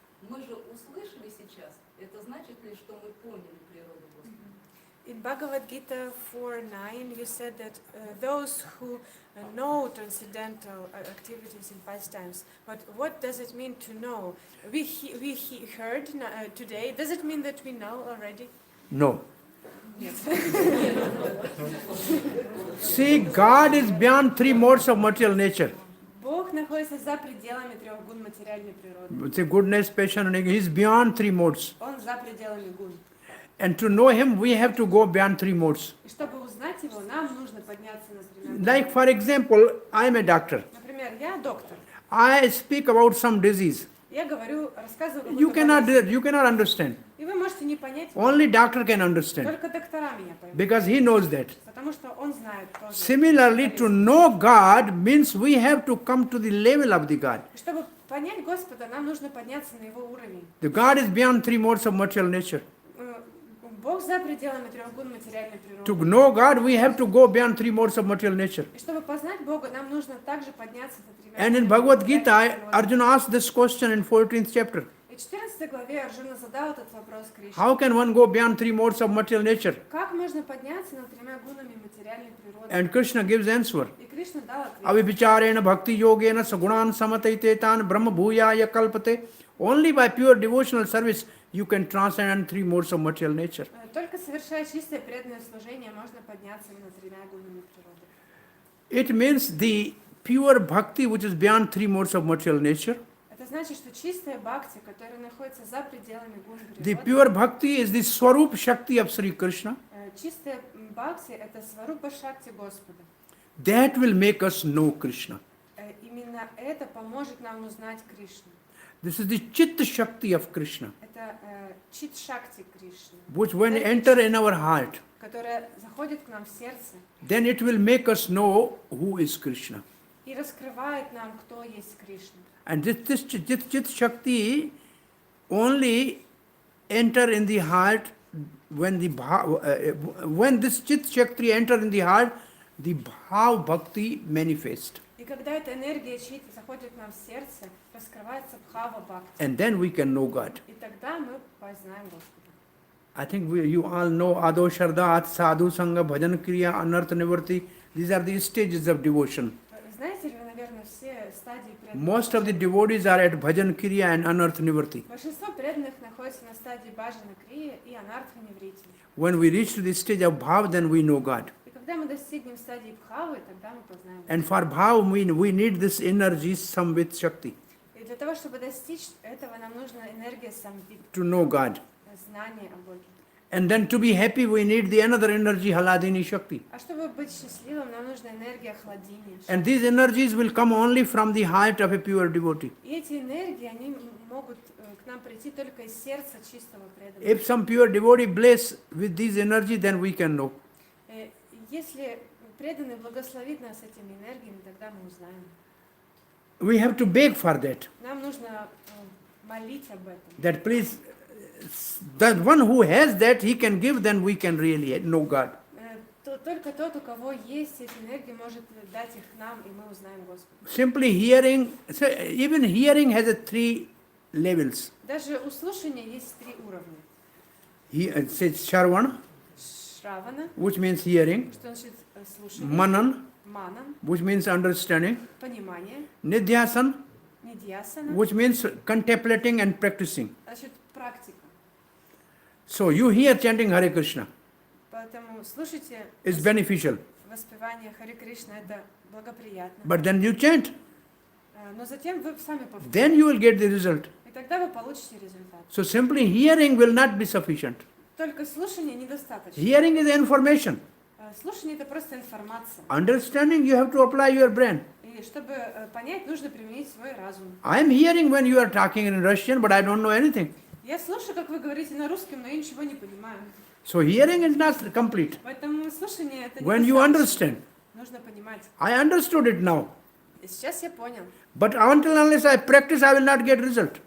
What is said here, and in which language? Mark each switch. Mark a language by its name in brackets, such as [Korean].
[Russian] Мы же услышали сейчас, это значит ли, что мы поняли природу Господа? [English] In Bhagavad Gita 4:9, you said that those who know transcendental activities and pastimes, but what does it mean to know? We heard today, does it mean that we know already? No. Yes. See, God is beyond three modes of material nature. [Russian] Бог находится за пределами трех гун материальной природы. [English] Say goodness, passion, and He is beyond three modes. [Russian] Он за пределами гун. [English] And to know Him, we have to go beyond three modes. [Russian] И чтобы узнать его, нам нужно подняться на тремя. [English] Like, for example, I am a doctor. [Russian] Например, я доктор. [English] I speak about some disease. [Russian] Я говорю, рассказываю [English] You [Russian] какую-то болезнь. [English] cannot understand. [Russian] И вы можете не понять. [English] Only doctor can understand. [Russian] Только доктора меня поймут. [English] Because he knows that. [Russian] Потому что он знает тоже. [English] Similarly, to know God means we have to come to the level of the God. [Russian] И чтобы понять Господа, нам нужно подняться на его уровень. [English] The God is beyond three modes of material nature. [Russian] Бог за пределами трех гун материальной природы. [English] To know God, we have to go beyond three modes of material nature. [Russian] И чтобы познать Бога, нам нужно также подняться на тремя. [English] And in Bhagavad Gita, Arjuna asked this question in 14th chapter. [Russian] И в 14 главе Арджуна задал этот вопрос Кришне. [English] How can one go beyond three modes of material nature? [Russian] Как можно подняться над тремя гунами материальной природы? [English] And Krishna gives answer. [Russian] И Кришна дал ответ. [Sanskrit] Avibicharena bhakti yogena sagunan samataitan brahma bhuyaya kalpate. [English] Only by pure devotional service you can transcend three modes of material nature. [Russian] Только совершая чистое преданное служение, можно подняться над тремя гунами природы. [English] It means the pure bhakti which is beyond three modes of material nature. [Russian] Это значит, что чистая бхакти, которая находится за пределами гун [English] The [Russian] природы, [English] pure bhakti is the Swarup Shakti of Sri Krishna. [Russian] чистая бхакти — это сварупа шакти Господа. [English] That will make us know Krishna. [Russian] Именно это поможет нам узнать Кришну. [English] This is the Chitta Shakti of Krishna, [Russian] Это чит шакти Кришны, [English] which when enter in our heart, [Russian] которая заходит к нам в сердце [English] then it will make us know who is Krishna. [Russian] и раскрывает нам, кто есть Кришна. [English] And this Chitta Shakti only enter in the heart when when this Chitta Shakti enter in the heart, the Bhav Bhakti manifest. [Russian] И когда эта энергия чит заходит к нам в сердце, раскрывается бхава бхакти. [English] And then we can know God. [Russian] И тогда мы познаем Господа. [English] I think you all know Ado Sharda, At Sadhu Sangha, Bhajan Kriya, Anartha Nivarti. These are the stages of devotion. [Russian] Знаете ли вы, наверное, все стадии преданных? [English] Most of the devotees are at Bhajan Kriya and Anartha Nivarti. [Russian] Большинство преданных находится на стадии баджана крия и анартха ниврити. [English] When we reach to the stage of Bhav, then we know God. [Russian] И когда мы достигнем стадии бхавы, тогда мы познаем Господа. [English] And for Bhav, we need this energy, Samvit Shakti, [Russian] И для того, чтобы достичь этого, нам нужна энергия самвит, [English] to know God. [Russian] знание о Боге. [English] And then to be happy, we need the another energy, Haladini Shakti. [Russian] А чтобы быть счастливым, нам нужна энергия хладини. [English] And these energies will come only from the heart of a pure devotee. [Russian] И эти энергии, они могут к нам прийти только из сердца чистого преданного. [English] If some pure devotee bless with these energy, then we can know. [Russian] Если преданный благословит нас этими энергиями, тогда мы узнаем. [English] We have to beg for that. [Russian] Нам нужно молить об этом. [English] That please, the one who has that, he can give, then we can really know God. [Russian] Только тот, у кого есть эти энергии, может дать их нам, и мы узнаем Господа. [English] Simply hearing, so even hearing has a three levels. [Russian] Даже у слушания есть 3 уровня. [English] He says Shravan, [Russian] Шравана, [English] which means hearing, [Russian] что значит слушание, [Sanskrit] Manan, [Russian] манан, [English] which means understanding, [Russian] понимание, [Sanskrit] Nidhyasan, [Russian] нидьясана, [English] which means contemplating and practicing. [Russian] значит практика. [English] So you hear chanting Hare Krishna [Russian] Поэтому слушайте [English] is beneficial, [Russian] воспевание Харе Кришна, это благоприятно. [English] but then you chant, [Russian] Но затем вы сами повторите, [English] then you will get the result. [Russian] и тогда вы получите результат. [English] So simply hearing will not be sufficient. [Russian] Только слушание недостаточно. [English] Hearing is information. [Russian] Слушание это просто информация. [English] Understanding, you have to apply your brain. [Russian] И чтобы понять, нужно применить свой разум. [English] I am hearing when you are talking in Russian, but I don't know anything. [Russian] Я слушаю, как вы говорите на русском, но я ничего не понимаю. [English] So hearing is not complete. [Russian] Поэтому слушание это [English] When you [Russian] недостаточно. [English] understand, [Russian] Нужно понимать. [English] I understood it now. [Russian] И сейчас я понял. [English] But until unless I practice, I will not get result.